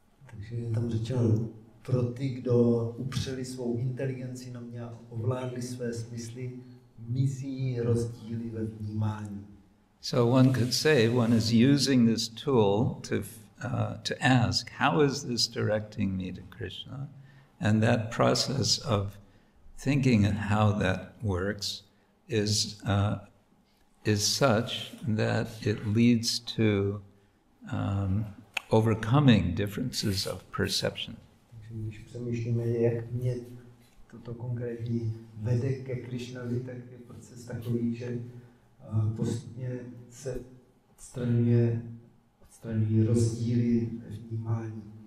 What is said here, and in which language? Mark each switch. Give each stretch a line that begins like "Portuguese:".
Czech: Takže je tam řečeno, pro ty, kdo upřeli svou inteligenci na mě a ovládli své smysly, mizí rozdíly ve vnímání.
English: So one could say one is using this tool to ask, how is this directing me to Krishna? And that process of thinking and how that works is such that it leads to overcoming differences of perception.
Czech: Když přemýšlíme, jak mě toto konkrétní vede ke Krishnovi, tak je proces takový, že postupně se odstraňují rozdíly ve vnímání.